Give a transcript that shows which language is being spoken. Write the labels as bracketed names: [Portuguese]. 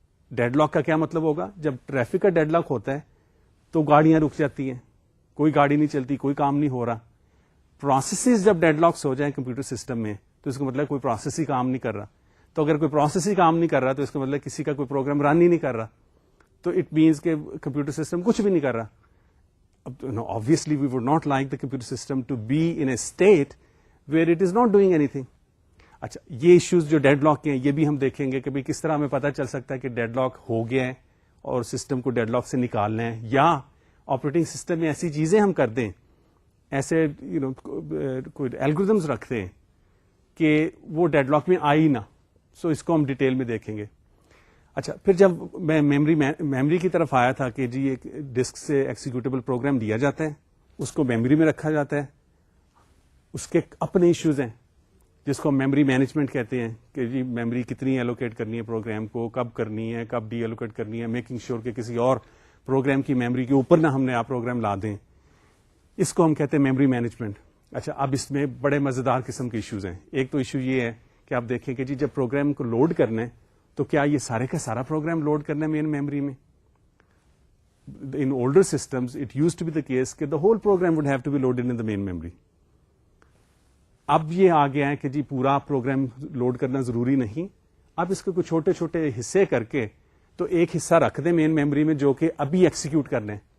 [Urdu] Dead lock کا کیا مطلب ہوگا؟ جب ٹریفک کا ڈیڈ لاک ہوتا ہے تو گاڑیاں رک جاتی ہیں, کوئی گاڑی نہیں چلتی, کوئی کام نہیں ہو رہا. پروسیسز جب ڈیڈ لاکس ہو جائیں کمپیوٹر سسٹم میں تو اس کا مطلب کوئی پروسیس ہی کام نہیں کر رہا. تو اگر کوئی پروسیس ہی کام نہیں کر رہا تو اس کا مطلب کسی کا کوئی پروگرام رن ہی نہیں کر رہا, تو [English] it means [Urdu] کہ کمپیوٹر سسٹم کچھ بھی نہیں کر رہا. [English] اب obviously we would not like the computer system to be in a state where it is not doing anything. [Urdu] اچھا, یہ ایشوز جو ڈیڈ لاک کے ہیں یہ بھی ہم دیکھیں گے کہ بھائی کس طرح ہمیں پتہ چل سکتا ہے کہ ڈیڈ لاک ہو گیا ہے اور سسٹم کو ڈیڈ لاک سے نکالنا ہے, یا آپریٹنگ سسٹم میں ایسی چیزیں ہم کر دیں, ایسے کوئی الگورتھمز رکھ دیں کہ وہ ڈیڈ لاک میں آئی نہ. سو اس کو ہم ڈیٹیل میں دیکھیں گے. اچھا, پھر جب میں میموری کی طرف آیا تھا کہ جی ایک ڈسک سے ایکسیکیوٹیبل پروگرام دیا جاتا ہے, اس کو میموری میں رکھا جاتا ہے, اس کے اپنے ایشوز ہیں جس کو میموری مینجمنٹ کہتے ہیں کہ جی میموری کتنی ایلوکیٹ کرنی ہے پروگرام کو, کب کرنی ہے, کب ڈی ایلوکیٹ کرنی ہے, میکنگ شیور کہ کسی اور پروگرام کی میموری کے اوپر نہ ہم نے آپ پروگرام لا دیں. اس کو ہم کہتے ہیں میموری مینجمنٹ. اچھا, اب اس میں بڑے مزیدار قسم کے ایشوز ہیں. ایک تو ایشو یہ ہے کہ آپ دیکھیں کہ جی جب پروگرام کو لوڈ کرنا ہے تو کیا یہ سارے کا سارا پروگرام لوڈ کرنا ہے مین میموری میں. [English] In older systems it used to be the case کہ the whole program would have to be loaded in the main memory. [Urdu] اب یہ آ گیا ہے کہ جی پورا پروگرام لوڈ کرنا ضروری نہیں, اب اس کے کچھ چھوٹے چھوٹے حصے کر کے تو ایک حصہ رکھ دیں مین میموری میں جو کہ ابھی ایکسیکیوٹ کرنا ہے.